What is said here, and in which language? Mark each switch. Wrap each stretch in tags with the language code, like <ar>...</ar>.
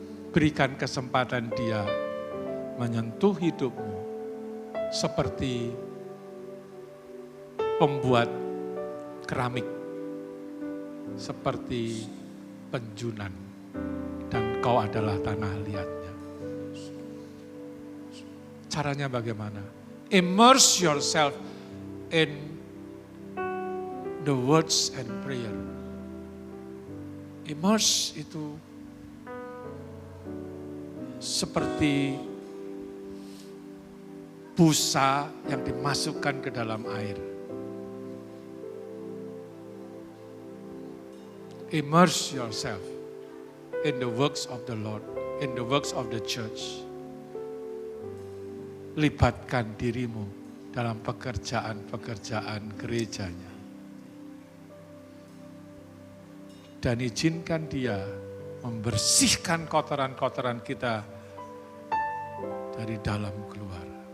<id>Berikan kesempatan dia menyentuh hidupmu seperti pembuat keramik, seperti penjunan, dan kau adalah tanah liatnya. Caranya bagaimana?</id> <en>Immerse yourself in the words and prayer.</en> <id>Immerse itu seperti busa yang dimasukkan ke dalam air.</id> <en>Immerse yourself in the works of the Lord, in the works of the church.</en> <id>Libatkan dirimu dalam pekerjaan-pekerjaan gerejanya. Dan izinkan dia membersihkan kotoran-kotoran kita dari dalam keluar.</id>